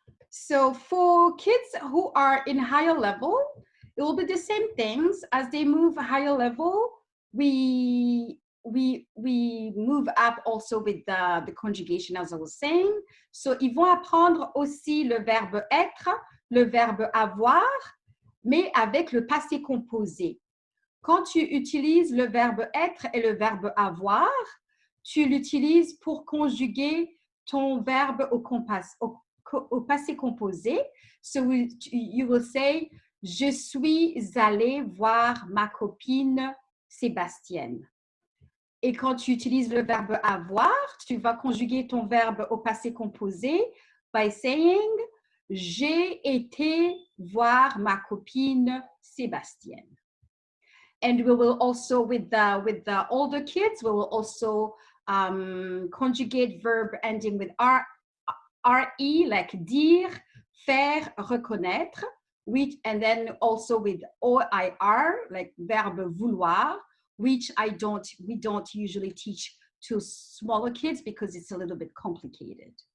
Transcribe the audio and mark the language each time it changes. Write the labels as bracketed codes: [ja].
[en] So for kids who are in higher level, it will be the same things. As they move higher level, we move up also with the conjugation, as I was saying. [fr] So ils vont apprendre aussi le verbe être, le verbe avoir, mais avec le passé composé. Quand tu utilises le verbe être et le verbe avoir, tu l'utilises pour conjuguer ton verbe au passé composé. [en] So you will say, [fr] je suis allée voir ma copine Sébastienne. Et quand tu utilises le verbe avoir, tu vas conjuguer ton verbe au passé composé [en] by saying, [fr] j'ai été voir ma copine Sébastienne. [en] And we will also, with the older kids, we will also conjugate verb ending with RE, like dire, faire, reconnaître, and then also with OIR, like verbe vouloir, which we don't usually teach to smaller kids because it's a little bit complicated.